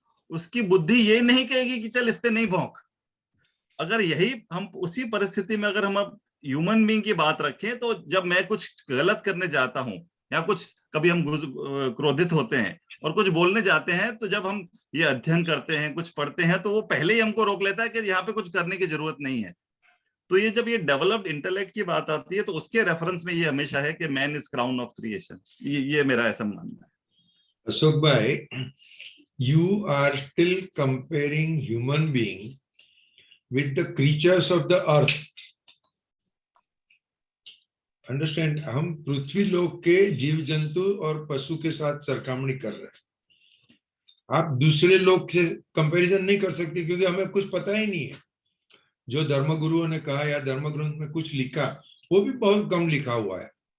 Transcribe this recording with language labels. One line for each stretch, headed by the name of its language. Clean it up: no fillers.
Hindi: उसकी बुद्धि ये नहीं कहेगी कि चल इस पे नहीं भौंक। अगर यही हम उसी परिस्थिति में अगर हम अब ह्यूमन बीइंग की बात रखें, तो जब मैं कुछ गलत करने जाता हूं, या कुछ कभी हम क्रोधित होते हैं और कुछ बोलने जाते हैं, तो जब हम ये अध्ययन करते हैं, कुछ पढ़ते हैं, तो वो पहले ही हमको रोक लेता है कि यहाँ पे कुछ करने की जरूरत नहीं है। तो ये जब ये डेवलप्ड इंटेलेक्ट की बात आती है, तो उसके रेफरेंस में ये हमेशा है कि
English: Man is crown of creation.
Hindi: ये मेरा ऐसा मानना है।
English: अशोक भाई, you are still comparing human being with the creatures of the earth. Understand?
Hindi: हम पृथ्वी लोक के जीव जंतु और पशु के साथ सरखामणी कर रहे हैं। आप दूसरे लोक से कंपैरिजन नहीं कर सकते, क्योंकि हमें कुछ पता ही नहीं है। जो धर्मगुरुओं ने कहा या धर्म ग्रंथ में कुछ लिखा, वो भी बहुत कम लिखा हुआ है।